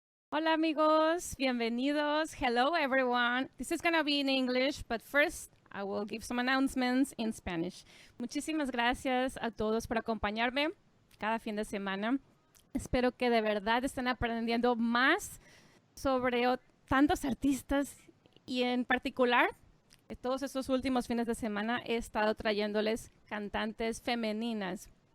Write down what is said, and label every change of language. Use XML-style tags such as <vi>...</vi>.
<es>Hola amigos, bienvenidos.</es> <en>Hello everyone. This is gonna be in English, but first I will give some announcements in Spanish.</en> <es>Muchísimas gracias a todos por acompañarme cada fin de semana. Espero que de verdad estén aprendiendo más sobre tantos artistas y en particular, todos estos últimos fines de semana he estado trayéndoles cantantes femeninas.</es>